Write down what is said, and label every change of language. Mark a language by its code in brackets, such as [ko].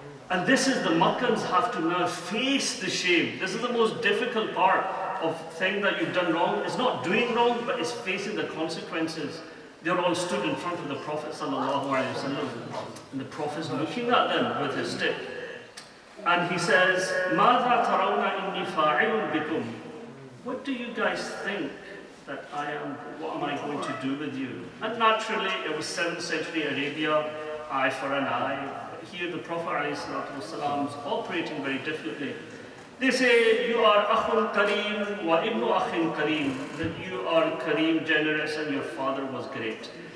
[en] And this is the Meccans have to now face the shame. This is the most difficult part of thing that you've done wrong. It's not doing wrong, but it's facing the consequences. They're all stood in front of the Prophet ﷺ, and the Prophet's looking at them with his stick. And he says, [ar] مَاذَا تَرَوْنَ إِنِّي فَاعِلٌ بِكُمْ. [en] What do you guys think that what am I going to do with you? And naturally, it was 7th century Arabia, eye for an eye. Here the Prophet ﷺ is operating very differently. They say, you are [ar] akhun kareem wa ibnu akhin kareem, [en] that you are kareem, generous, and your father was great.